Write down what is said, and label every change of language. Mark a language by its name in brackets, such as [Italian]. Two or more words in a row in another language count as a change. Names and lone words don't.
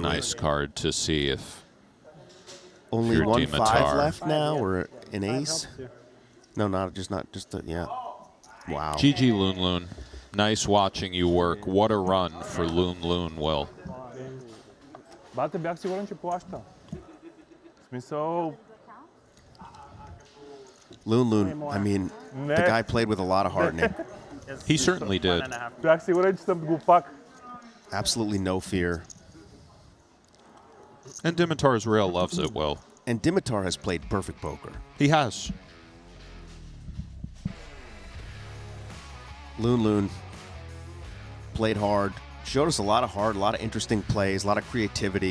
[English] a nice card to see if only you're 1-5 Dimitar. left now, or an ace. No, not just yeah. Wow. GG Loon Loon. Nice watching you work. What a run for Loon Loon, Will. [Bulgarian] Bate, bях сигурен, че плаща. В смисъл... [English] Loon Loon, I mean, the guy played with a lot of heart in him. He certainly did. [Bulgarian] Бях сигурен, че съм го пак. [English] Absolutely no fear. And Dimitar's rail loves it, Will. And Dimitar has played perfect poker. He has. Loon Loon played hard, showed us a lot of heart, a lot of interesting plays, a lot of creativity.